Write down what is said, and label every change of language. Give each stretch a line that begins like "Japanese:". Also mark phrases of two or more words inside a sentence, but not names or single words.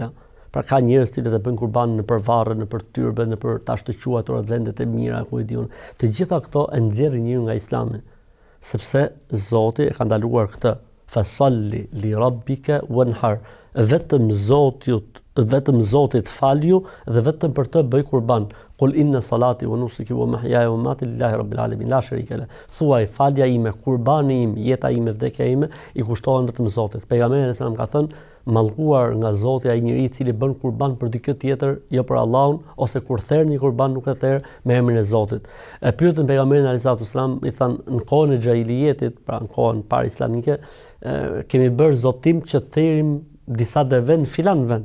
Albanian: Pra ka njerëz që e bëjnë kurbanin nëpër varre, nëpër tyrbe, nëpër tash të quajtura vendet e mira, ku i diun. Të gjitha këto e nxjerrin njeriu nga Islami, sepse Zoti e ka ndaluar këtë.
Arabic: فصل لربك وانحر.
Albanian: vetëm Zotit falju dhe vetëm për të bëj kurban.
Arabic: قل إن صلاتي ونسكي ومحياي ومماتي لله رب العالمين لا شريك له.
Albanian: Thuaj falja ime, kurbani im, jeta ime, vdekja ime i kushtohen vetëm Zotit. Pejgamberi
Arabic: صلى الله عليه وسلم
Albanian: ka thënë, mallkuar nga Zoti ai njeriu i cili bën kurban për dikë tjetër, jo për Allahun, ose kur therr një kurban nuk e therr me emrin e Zotit. E pyetën pejgamberin
Arabic: عليه وسلم,
Albanian: i thanë në kohën e xhahiliyetit, pra në kohën para islamike, kemi bërë zotim që therrim disa deve në filan vend.